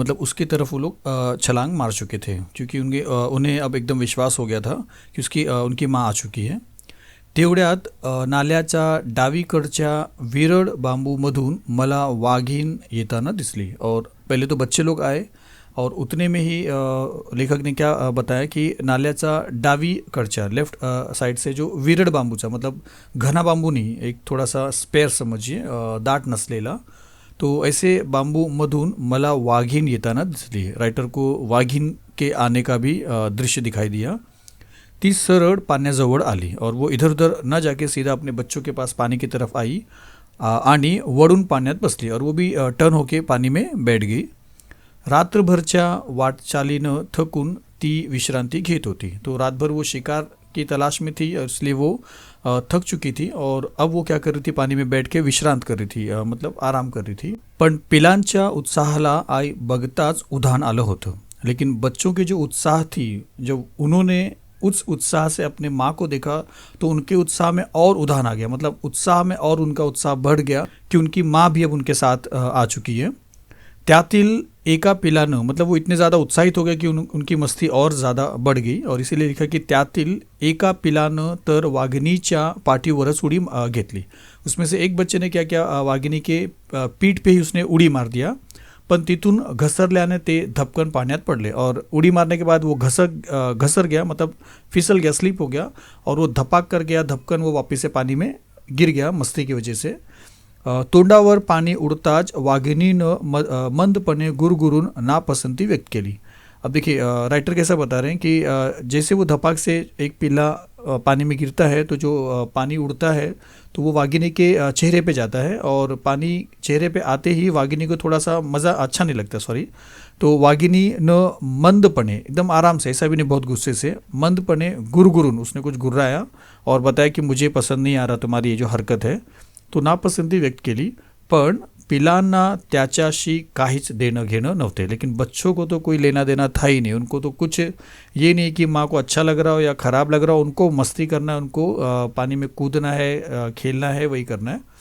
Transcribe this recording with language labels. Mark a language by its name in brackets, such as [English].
[Hindi] मतलब उसकी तरफ वो लोग छलांग मार चुके थे क्योंकि उन्हें अब एकदम विश्वास हो गया था कि उनकी माँ आ चुकी है। [Marathi] तेवढ्यात नाल्याच्या डावीकडच्या विरळ बांबूमधून मला वाघीण येताना दिसली। [Hindi] और पहले तो बच्चे लोग आए और उतने में ही लेखक ने क्या बताया कि [Marathi] नाल्याचा डावीकडच्या [Hindi] लेफ्ट साइड से जो विरळ बांबूचा मतलब घना बांबू नहीं, एक थोड़ा सा स्पेयर समझिए, [Marathi] दाट नसलेला, [Hindi] तो ऐसे बांबू मधून [Marathi] मला वाघीण येताना दिसली। [Hindi] राइटर को वाघीण के आने का भी दृश्य दिखाई दिया। [Marathi] ती सरळ पाण्याजवळ आली [Hindi] और वो इधर उधर न जाके सीधा अपने बच्चों के पास पानी की तरफ आई [Marathi] आणि वळून पाण्यात बसली [Hindi] और वो भी टर्न होके पानी में बैठ गई। [Marathi] रात्रभरच्या वाटचालीनं थकून ती विश्रांति घेत होती। [Hindi] तो रातभर वो शिकार की तलाश में थी और इसलिए वो थक चुकी थी और अब वो क्या कर रही थी, पानी में बैठ के विश्रांत कर रही थी, मतलब आराम कर रही थी। [Marathi] पण पिलांच्या उत्साहाला आई बघताच उधाण आलं होतं। [Hindi] लेकिन बच्चों की जो उत्साह थी, जब उन्होंने उस उत्साह से अपने माँ को देखा तो उनके उत्साह में और उधाण आ गया, मतलब उत्साह में और उनका उत्साह बढ़ गया कि उनकी माँ भी अब उनके साथ आ चुकी है। [Marathi] त्यातील एका पिलानं [Hindi] मतलब वो इतने ज़्यादा उत्साहित हो गए कि उनकी मस्ती और ज़्यादा बढ़ गई और इसीलिए लिखा कि [Marathi] त्यातील एका पिलानं तर वाघिणीच्या पाठीवरच उडी घेतली। [Hindi] उसमें से एक बच्चे ने क्या किया, वाघिणी के पीठ पे ही उसने उड़ी मार दिया, [Marathi] पण तिथून घसरल्याने ते धपकन पाण्यात पडले [Hindi] और उड़ी मारने के बाद वो घसर गया मतलब फिसल गया, स्लिप हो गया और वो धपाक कर गया, धपकन वो वापस से पानी में गिर गया मस्ती की वजह से। [Marathi] तोंडावर पाणी उडताच वाघिणीनं मंदपणे गुरगुरून नापसंती व्यक्त केली। [Hindi] अब देखिए राइटर कैसा बता रहे हैं कि जैसे वो धपाक से एक पिल्ला पानी में गिरता है तो जो पानी उड़ता है तो वो वाघिनी के चेहरे पे जाता है और पानी चेहरे पे आते ही वाघिनी को थोड़ा सा मज़ा अच्छा नहीं लगता, तो वाघिनी न मंदपणे एकदम आराम से, ऐसा भी नहीं बहुत गुस्से से, [Marathi] मंदपणे गुरगुरून [Hindi] उसने कुछ गुर्राया और बताया कि मुझे पसंद नहीं आ रहा तुम्हारी ये जो हरकत है, तो [Marathi] नापसंती व्यक्त केली। पण पिलांना त्याच्याशी काहीच देणं घेणं नव्हते। [Hindi] लेकिन बच्चों को तो कोई लेना देना था ही नहीं, उनको तो कुछ ये नहीं कि माँ को अच्छा लग रहा हो या ख़राब लग रहा हो, उनको मस्ती करना है, उनको पानी में कूदना है, खेलना है, वही करना है।